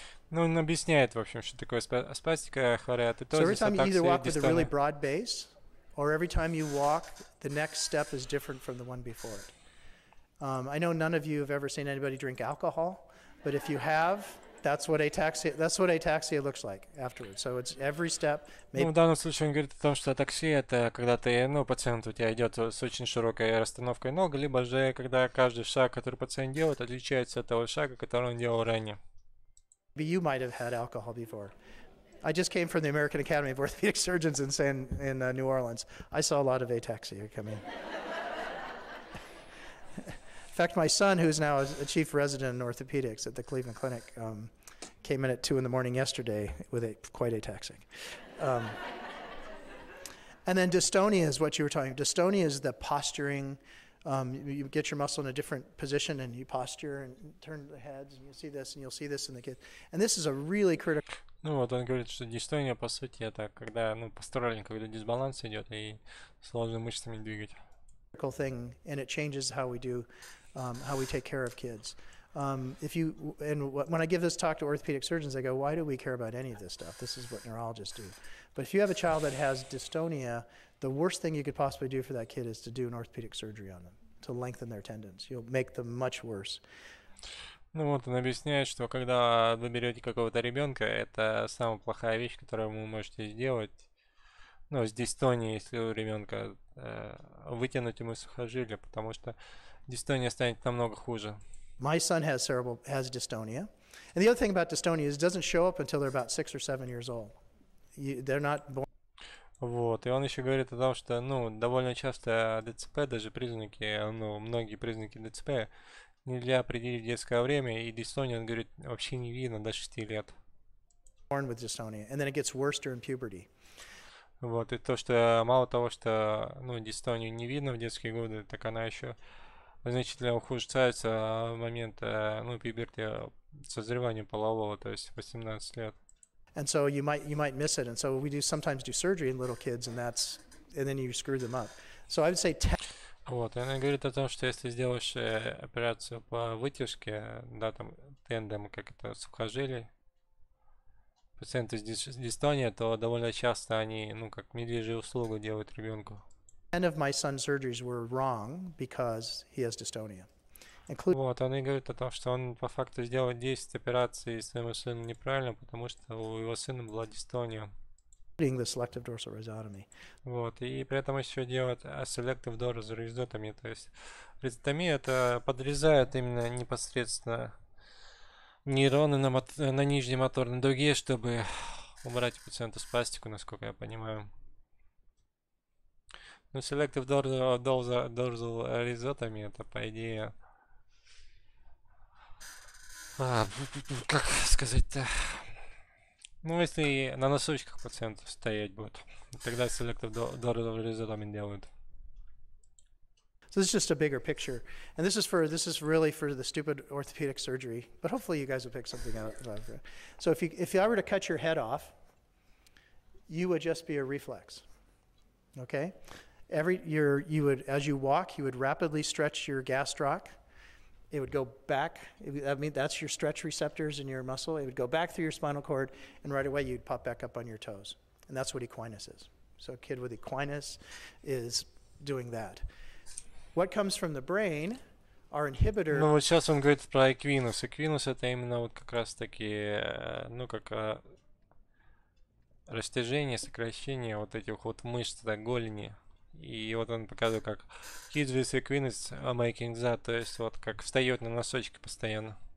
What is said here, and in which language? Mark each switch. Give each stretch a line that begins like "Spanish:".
Russian: Ну, он объясняет, в общем, что такое спастика,
English: So every
Russian: хореатетозис,
English: time you either walk with a really dystonia. broad base, or every time you walk, the next step is different from the one before it. I know none of you have ever seen anybody drink alcohol, but if you have, that's what ataxia looks like afterwards. So it's every step.
Russian: Ну, в данном случае он говорит о том, что атаксия это когда ты, ну, пациент у тебя идет с очень широкой расстановкой ног, либо же когда каждый шаг, который пациент делает, отличается от того шага, который он делал ранее.
English: Maybe you might have had alcohol before. I just came from the American Academy of Orthopedic Surgeons in New Orleans. I saw a lot of ataxia come in. In fact, my son, who's now a chief resident in orthopedics at the Cleveland Clinic, came in at 2 a.m. yesterday with quite ataxic. And then dystonia is what you were talking about. Dystonia is the posturing. You get your muscle in a different position and you posture and turn the heads and you'll see this in the kid. And this is a really critical.
Russian: Ну вот он говорит, что дистония по сути это когда, ну, постерально, когда дисбаланс идет и сложно мышцами двигать.
English: Thing, and it changes how we take care of kids. When I give this talk to orthopedic surgeons, they go, "Why do we care about any of this stuff? This is what neurologists do." But if you have a child that has dystonia, the worst thing you could possibly do for that kid is to do an orthopedic surgery on them to lengthen their tendons. You'll make them much worse.
Russian: Ну вот он объясняет, что когда вы берете какого-то ребенка, это самая плохая вещь, которую вы можете сделать. Ну, с дистонией, если у ребенка вытянуть ему сухожилие, потому что дистония станет намного хуже.
English: My son has dystonia. And the other thing about dystonia is it doesn't show up until they're about 6 or 7 years old. They're not born.
Russian: Вот, и он еще говорит о том, что, ну, довольно часто ДЦП, даже признаки, ну, многие признаки ДЦП нельзя определить детское время, и дистонию, он говорит, вообще не видно до 6 лет.
English: born with dystonia, and then it gets worse during puberty.
Russian: Вот, и то, что мало того, что, ну, дистонию не видно в детские годы, так она еще значительно ухудшается в момент, ну, пуберти, созревания полового, то есть 18 лет.
English: And so you might miss it. And so we sometimes do surgery in little kids, and then you screw them up. So I would say
Russian: Вот, и она говорит о том, что если сделаешь операцию по вытяжке, да, там, тендом, как это, сухожилий, пациенты с дистонией, то довольно часто они, ну, как медвежью услугу делают ребенку.
English: 10 of my son's surgeries were wrong because he has dystonia.
Russian: Вот, она и говорит о том, что он по факту сделал 10 операций своему сыну неправильно, потому что у его сына была дистония.
English: Including the selective dorsal rhizotomy.
Russian: Вот, и при этом еще делают selective dorsal rhizotomy, то есть ризотомия это подрезает именно непосредственно нейроны на нижней моторной дуге, чтобы убрать у пациента спастику, насколько я понимаю. Но selective dorsal rhizotomy это по идее... как сказать-то? Ну, если на носочках пациентов стоять будет, тогда selective dorsal rhizotomy делают.
English: So this is just a bigger picture, and this is really for the stupid orthopedic surgery. But hopefully you guys will pick something out of it. So if I were to cut your head off, you would just be a reflex. Okay, you would as you walk, you would rapidly stretch your gastroc. It would go back. I mean, that's your stretch receptors in your muscle. It would go back through your spinal cord, and right away you'd pop back up on your toes. And that's what equinus is. So a kid with equinus is doing that. What comes from the brain are inhibitors.
Russian: Ну вот сейчас он говорит про эквинус. Эквинус это именно вот как раз таки, ну как растяжение, сокращение вот этих вот мышц, да, голени. И вот он показывает, как
English: kids with equinus are making that,
Russian: то есть вот как встает на носочки постоянно.